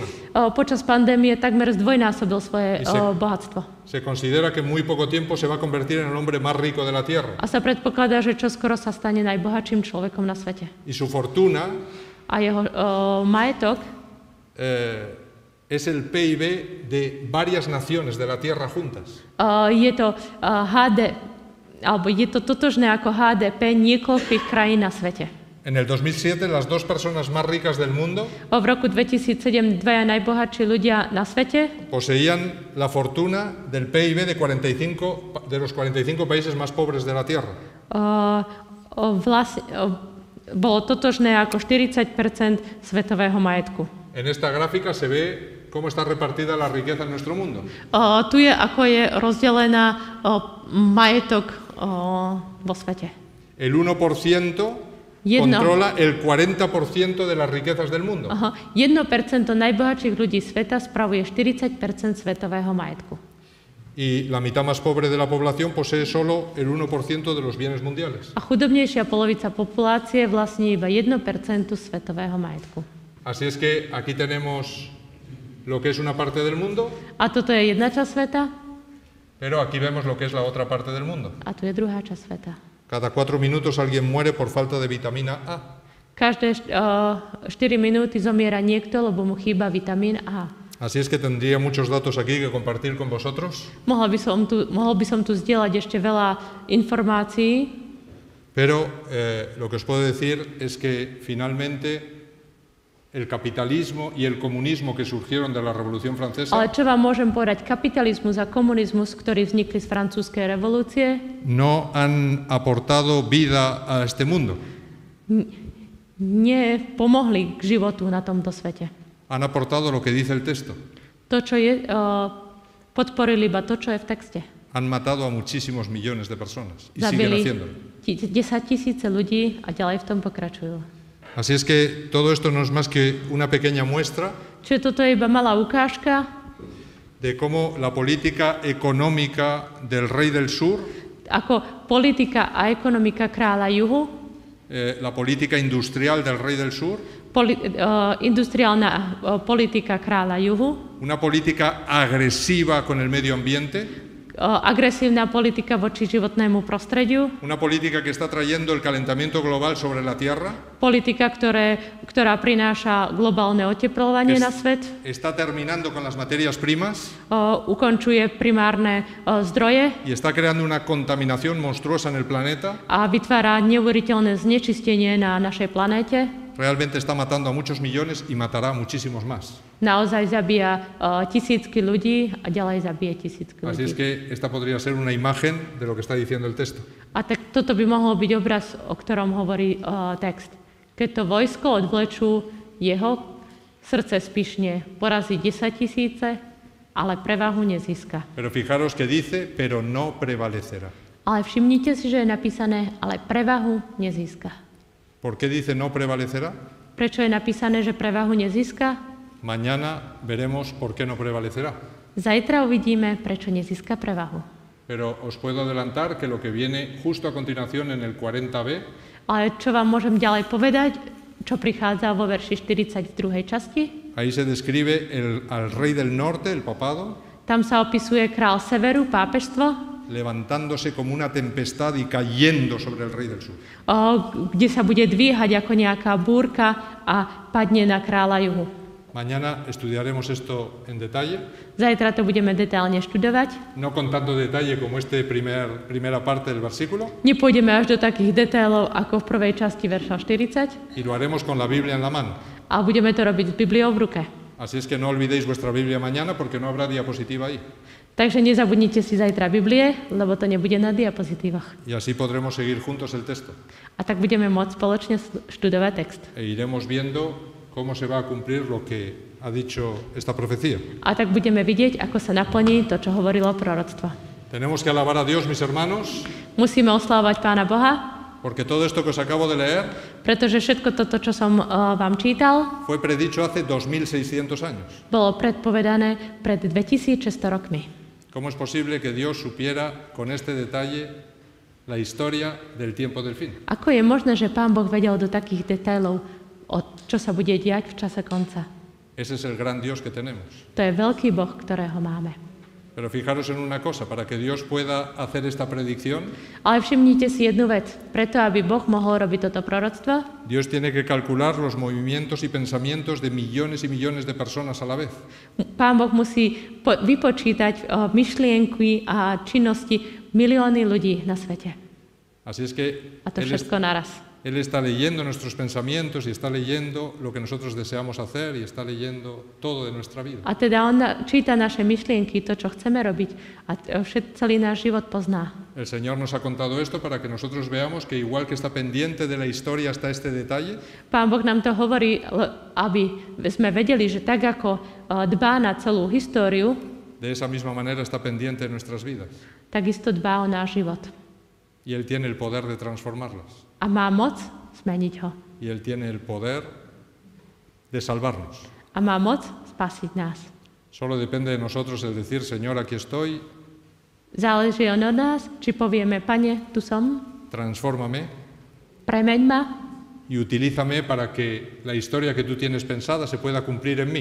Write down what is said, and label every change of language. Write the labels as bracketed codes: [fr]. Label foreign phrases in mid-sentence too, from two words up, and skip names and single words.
[sk] Počas pandémie takmer zdvojnásobil svoje bohatstvo. [es] Se considera que en muy poco tiempo se va a convertir en el hombre más rico de la tierra. [sk] A sa predpokladá, že čoskoro sa stane najbohatším človekom na svete. [es] Y su fortuna [sk] A jeho majetok [es] es el PIB de varias naciones de la tierra juntas. [sk] Je to je to totožné ako HDP niekoľkých krajín na svete. [es] En el 2007, las 2 personas más ricas del mundo [sk] V roku 2007 dvaja najbohatší ľudia na svete [es] poseían la fortuna del PIB de los 45 países más pobres de la tierra. [sk] Bolo totožné ako 40% svetového majetku. [es] En esta gráfica se ve cómo está repartida la riqueza en nuestro mundo. [sk] Tu je, ako je rozdelená majetok vo svete. [es] El 1% controla el 40% de las riquezas del mundo. [sk] 1% najbohatších ľudí sveta spravuje 40% svetového majetku. [es] Y la mitad más pobre de la población posee solo el 1% de los bienes mundiales. [sk] A chudobnejšia polovica populácie vlastní iba 1% svetového majetku. [es] Así es que aquí tenemos lo que es una parte del mundo, [sk] A toto je jedna časť sveta, [es] pero aquí vemos lo que es la otra parte del mundo. [sk] a tu je druhá časť sveta. [es] Cada 4 minutos alguien muere por falta de vitamina A. [sk] Každé 4 minúty zomiera niekto, lebo mu chýba vitamín A. [es] Así es que tendría muchos datos aquí que compartir con vosotros. [sk] Mohol by som tu zdieľať ešte veľa informácií, [es] pero lo que os puedo decir es que finalmente el capitalismo y el comunismo que surgieron de la Revolución Francesa [sk] ale čo vám môžem povedať, kapitalizmus a komunizmus, ktorí vznikli z francúzskej revolúcie, [es] no han aportado vida a este mundo. [sk] nepomohli k životu na tomto svete. [es] Han aportado lo que dice el texto. [sk] To, čo je, podporili iba to, čo je v texte. [es] Han matado a muchísimos millones de personas y siguen [sk] Zabili [es] haciéndolo. [sk] 10 000 ľudí a ďalej v tom pokračujú. [es] Así es que todo esto no es más que una pequeña muestra [sk] Čiže toto je iba malá ukážka [es] de cómo la política económica del rey del sur, [sk] ako politika a ekonomika kráľa juhu, [es] la política industrial del rey del sur, [sk] industriálna politika kráľa juhu, [es] una política agresiva con el medio ambiente, [sk] agresívna politika voči životnému prostrediu, [es] una política que está trayendo el calentamiento global sobre la Tierra, [sk] politika, ktorá prináša globálne oteplovanie na svet, [es] está terminando con las materias primas [sk] ukončuje primárne zdroje [es] y está creando una contaminación monstruosa en el planeta. [sk] a vytvára neuveriteľné znečistenie na našej planéte. [es] Realmente está matando a muchos millones y matará a muchísimos más. [sk] Naozaj zabíja tisícky ľudí a ďalej zabije tisícky [es] Así es [sk] ľudí. [es] que esta podría ser una imagen de lo que está diciendo el texto. [sk] A tak toto by mohol byť obraz, o ktorom hovorí text. Keď to vojsko odvlečú, jeho srdce spišne, porazí 10 000, ale prevahu nezíska. [es] Pero fijaros que dice, pero no prevalecerá. [sk] Ale všimnite si, že je napísané, ale prevahu nezíska. [es] ¿Por qué dice no prevalecerá? [sk] Prečo je napísané, že prevahu nezíska? [es] Mañana veremos por qué no prevalecerá. [sk] Zajtra uvidíme, prečo nezíska prevahu. [es] Pero os puedo adelantar que lo que viene justo a continuación en el 40b [sk] Ale čo vám môžem ďalej povedať, čo prichádza vo verši 42. časti? [es] ahí se describe al rey del norte, el papado, [sk] Tam sa opisuje král severu, pápežstvo, [es] levantándose como una tempestad y cayendo sobre el rey del sur. [sk] kde sa bude dvíhať ako nejaká búrka a padne na kráľa juhu. [es] Mañana estudiaremos esto en detalle, [sk] Zajtra to budeme detailne študovať. [es] no con tanto detalle como primera parte del versículo, [sk] Nepôjdeme až do takých detailov ako v prvej časti verša 40 [es] y lo haremos con la Biblia en la mano. [sk] a budeme to robiť s Bibliou v ruke. [es] Así es que no olvidéis vuestra Biblia mañana porque no habrá diapositiva ahí. [sk] Takže nezabudnite si zajtra Biblie, lebo to nebude na diapozitívach. [es] Y así podremos seguir juntos el texto. [sk] A tak budeme môcť spoločne študovať text. [es] E iremos viendo cómo se va a cumplir lo que ha dicho esta profecía. [sk] A tak budeme vidieť, ako sa naplní to, čo hovorilo proroctvo. [es] Tenemos que alabar a Dios, mis hermanos, [sk] Musíme oslávať Pána Boha, [es] porque todo esto que os acabo de leer [sk] pretože všetko toto, čo som vám čítal, [es] fue predicho hace 2600 años. [sk] bolo predpovedané pred 2600 rokmi. [es] ¿Cómo es posible que Dios supiera con este detalle la historia del tiempo del fin? [sk] Ako je možné, že Pán Boh vedel do takých detailov, čo sa bude diať v čase konca? [es] Ese es el gran Dios que tenemos. [sk] To je veľký Boh, ktorého máme. [es] Pero fijaros en una cosa, para que Dios pueda hacer esta predicción, [sk] Ale všimnite si jednu vec. Preto, aby Boh mohol robiť toto proroctvo, [es] Dios tiene que calcular los movimientos y pensamientos de millones y millones de personas a la vez. [sk] Pán Boh musí vypočítať myšlienky a činnosti milióny ľudí na svete. [es] Así es que [sk] A to všetko naraz. [es] Él está leyendo nuestros pensamientos y está leyendo lo que nosotros deseamos hacer y está leyendo todo de nuestra vida. [sk] A teda on číta naše myšlienky, to, čo chceme robiť a celý náš život pozná. [es] El Señor nos ha contado esto para que nosotros veamos que igual que está pendiente de la historia hasta este detalle, [sk] Pán Boh nám to hovorí, aby sme vedeli, že tak ako dbá na celú históriu, [es] de esa misma manera está pendiente de nuestras vidas. [sk] takisto dbá o náš život. [es] Y Él tiene el poder de transformarlas. [sk] A má moc zmeniť ho. [es] Y Él tiene el poder de salvarnos. [sk] A má moc spasiť nás. [es] Solo depende de nosotros el decir, Señor, aquí estoy, [sk] Záleží od nás, či povieme, Pane, tu som, [es] transfórmame [sk] premeň ma [es] y utilízame para que la historia que tú tienes pensada se pueda cumplir en mí.